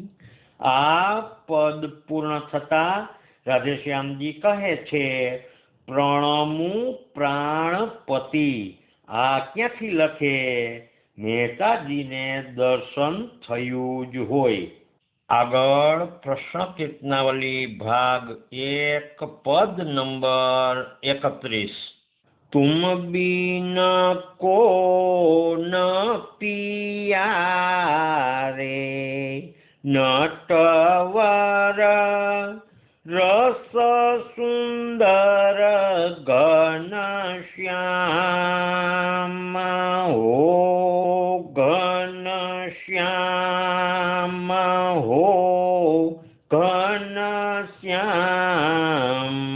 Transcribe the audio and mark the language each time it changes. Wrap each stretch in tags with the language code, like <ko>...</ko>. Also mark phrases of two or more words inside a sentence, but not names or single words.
<gu>આ પદ પૂર્ણ થતા રાધેશ્યામજી કહે છે, પ્રણમુ પ્રાણપતિ. આ ક્યાંથી લખે? મહેતાજીને દર્શન થયું જ હોય. આગળ પ્રશ્ન કીર્તનાવલી ભાગ 1 પદ નંબર 31.</gu> <hi>तुम बिन को न पियारे, नटवर रस सुंदर घन श्याम हो, घन श्याम हो, घन श्याम.</hi>